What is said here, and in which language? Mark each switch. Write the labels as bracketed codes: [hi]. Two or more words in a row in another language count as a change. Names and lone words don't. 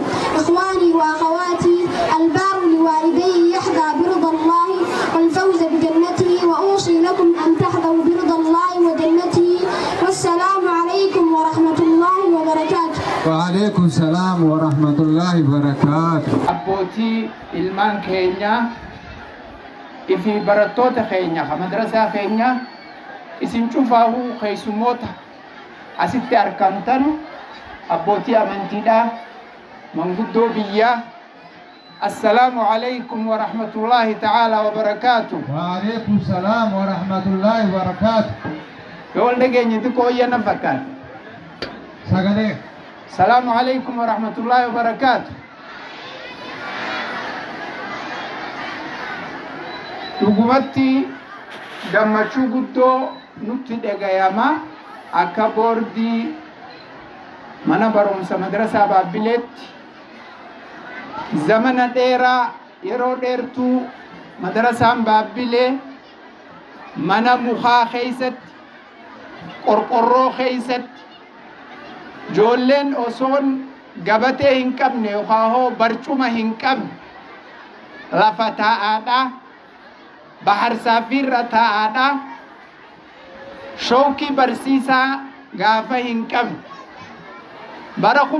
[ar] إخواني وأخواتي، البار لوالديه يحظى برضا الله والفوز بجنته، وأوصي لكم أن تحظوا برضا الله وجنته. والسلام عليكم ورحمة الله وبركاته. وعليكم السلام ورحمة الله وبركاته. [om] abbootii ilmaan keenya ifi barattoota keenya madrasaa keenya isin cufaahuu keessummoota asitti argamtan abbootii amantiidha, manguddoo biyyaa, [ar] السلام عليكم ورحمة الله تعالى وبركاته. وعليكم السلام ورحمة الله وبركاته. [om] yoo dhageenya xiqqoo iyyanna fakkaata. [ar] سجدي. سلام عليكم ورحمة الله وبركاته. [om] dhugumatti gammachuu guddoo nutti dhagayama akka boordii mana barumsa madrasaa Baabbileetti zamana dheeraa yeroo dheertuu madrasaan Baabbilee mana mukaa keessatti qorqorroo keessatti ijoolleen osoon gabatee hin qabne yookaan barcuma hin qabne lafa taa'aadha, bahar saafiirra taa'aadha, showkii barsiisaa gaafa hin qabne bara